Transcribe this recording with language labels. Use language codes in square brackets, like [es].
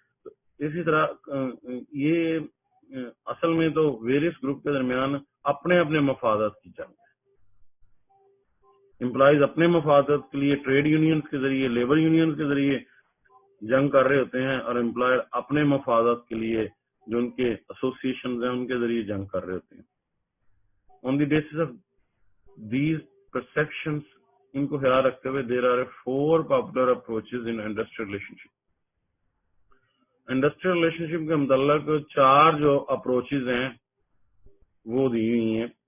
[ur] تو اسی طرح یہ اصل میں تو ویریس گروپ کے درمیان اپنے اپنے مفادات کی جنگ ہے. امپلائیز اپنے مفادات کے لیے ٹریڈ یونینز کے ذریعے، لیبر یونینز کے ذریعے جنگ کر رہے ہوتے ہیں، اور امپلائر اپنے مفادات کے لیے جو ان کے ایسوسیشنز ہیں ان کے ذریعے جنگ کر رہے ہوتے ہیں. [en] on the basis of these perceptions, [ur] ان کو خیال رکھتے ہوئے [en] There are 4 popular approaches in industrial relationship. [ur] Industrial relation شپ کے متعلق 4 جو اپروچز ہیں وہ دی ہوئی ہیں.